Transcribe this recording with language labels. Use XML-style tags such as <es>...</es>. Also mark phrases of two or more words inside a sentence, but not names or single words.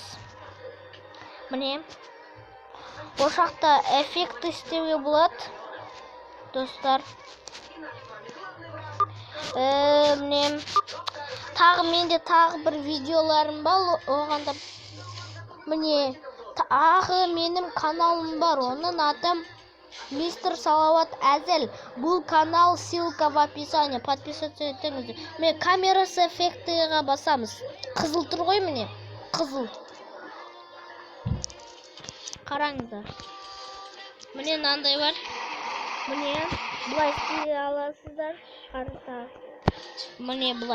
<kk>Міне ошақта эффект істеуге болады достар. Міне менде тағы бір видеоларым бар. Оғанда міне тағы менің каналым бар. Оның аты Мистер Салауат Әзіл.</kk> <ru>Бұл канал ссылка в описании.</ru> <kk>Подписаться етіңіздер. Міне камерасы эффектіға басамыз. Қызыл тұр ғой, міне қызыл. Қараңыздар. Міне мынандай бар. Міне бұлай істей аласыздар. Міне бұлай.</kk>